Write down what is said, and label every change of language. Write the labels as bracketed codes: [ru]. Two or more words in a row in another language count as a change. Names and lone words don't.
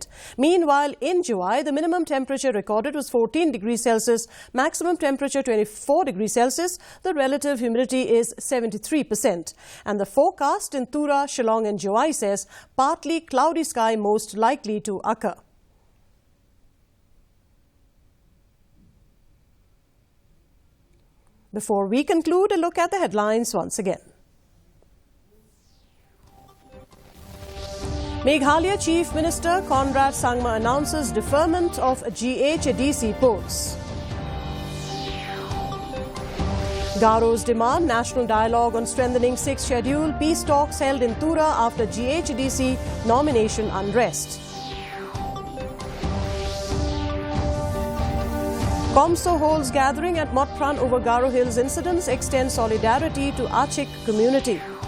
[en] Meanwhile, in Juai, the minimum temperature recorded was 14 degrees Celsius, maximum temperature 24 degrees Celsius, the relative humidity is 73%. And the forecast in Tura, Shillong and Juai says partly cloudy sky most likely to occur. Before we conclude, a look at the headlines once again. Meghalaya Chief Minister Conrad Sangma announces deferment of GHADC polls. Garo's demand national dialogue on strengthening 6th schedule, peace talks held in Tura after GHADC nomination unrest. COMSO holds gathering at Motpran over Garo Hills incidents, extends solidarity to Achik community.